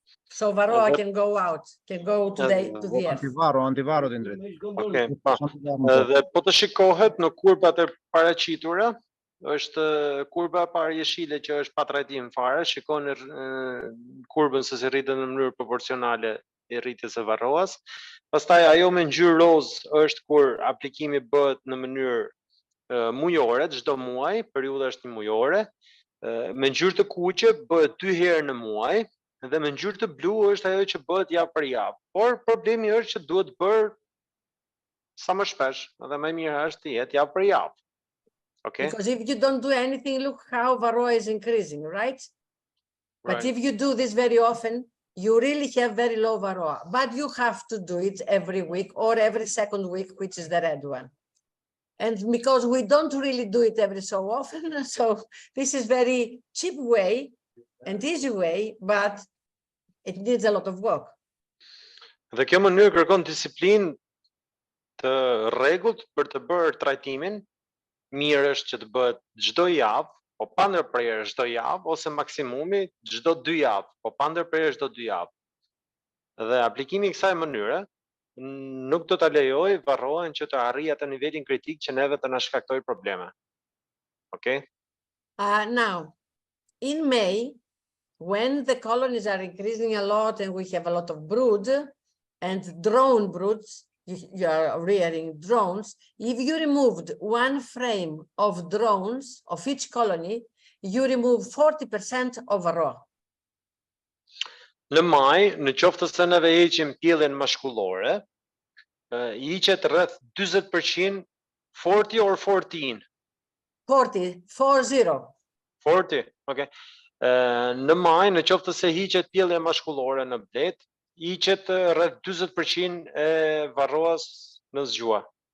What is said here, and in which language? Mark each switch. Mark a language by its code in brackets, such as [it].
[en] So varroa can go out, can go to the earth. [sq] Antivaro të ndryt. [en] Okay. [sq] Dhe po të shikohet në kurbat e paraqitura, është kurba parë jeshile që është pa trajtim fare, shikon kurbën se si rritet në mënyrë proporcionale e rritjes së varroas. Pastaj ajo me ngjyrë roz është kur aplikimi bëhet në mënyrë mujore, çdo muaj, periudha është një mujore. Me ngjyrë të kuqe bëhet 2 herë në muaj. Dhe me ngjyrë të blu është ajo që bëhet javë për javë. Por problemi është që duhet bërë sa më shpesh, dhe më mirë është të jetë javë për javë. [en] Okay? Because if you don't do anything, look how varroa is increasing, right? But if you do this very often, you really have very low varroa. But you have to do it every week or every second week, which is the red one. And because we don't really do it every so often, so this is very cheap way and easy way, but it needs a lot of work. [sq] Dhe kjo mënyrë kërkon disiplinë të rregullt për të bërë trajtimin. Mirë është që të bëhet çdo javë, po pa ndërprerje çdo javë, ose maksimumi çdo 2 javë, po pa ndërprerje çdo 2 javë. Dhe aplikimi i kësaj mënyre nuk do ta lejojë varroën që të arrijë atë nivelin kritik që neve të na shkaktojë probleme. [en] Okay? Now, in May, when the colonies are increasing a lot and we have a lot of brood and drone broods, you are rearing drones, if you removed one frame of drones of each colony, you remove 40% of varroa. [sq] Në maj, në qoftë se neve heqim pjellën mashkullore, hiqet rreth 40%, [en] 40 or 14? 40, 40. 40, okay. [sq] Në maj, në qoftë se hiqet pjellja mashkullore në blet, hiqet rreth 40% e varroas në zgjua.